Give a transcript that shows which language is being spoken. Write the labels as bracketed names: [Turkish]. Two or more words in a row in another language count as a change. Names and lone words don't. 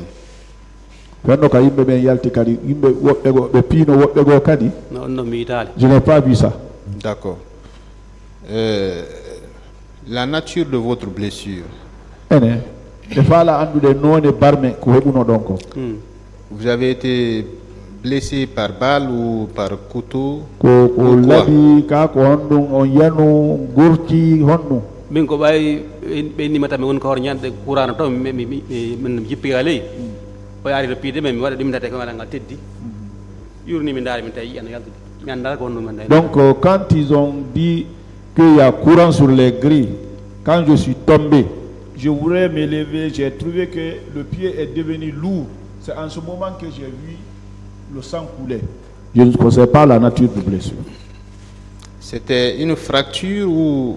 [French] Je n'ai pas vu ça. D'accord. La nature de votre blessure. Vous avez été blessé par balle ou par couteau? [Fula] Min ko ɓawi ɓenni mata mi woni ko hoto ñande courant to min jippi ga ley o yaari to piide men mi waɗa ɗimtate ko waɗa ngal teddi yurni mi ndaari min tawi yiyano yaltude mi andata ko honno men. [French] Donc quand ils ont dit qu'il y a courant sur les grilles, quand je suis tombé, je voulais me lever, j'ai trouvé que le pied est devenu lourd. C'est en ce moment que j'ai vu le sang couler. Je ne connaissais pas la nature de blessure. C'était une fracture ou...